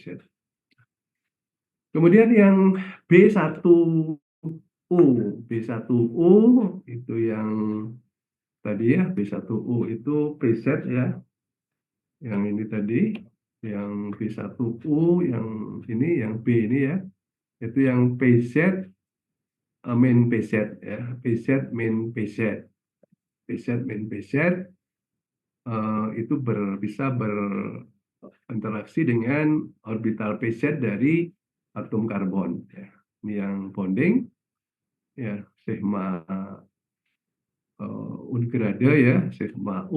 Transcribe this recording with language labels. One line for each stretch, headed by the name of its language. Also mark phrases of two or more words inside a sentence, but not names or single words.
Indonesian: Kemudian yang B1U, B1U itu yang tadi ya, B1U itu PZ ya, yang ini tadi, yang B1U, yang ini, yang B ini ya, itu yang PZ min PZ ya, PZ min PZ, PZ min PZ itu bisa berinteraksi dengan orbital PZ dari atom karbon. Ya. Ini yang bonding, ya sigma ungrade ya, sigma U.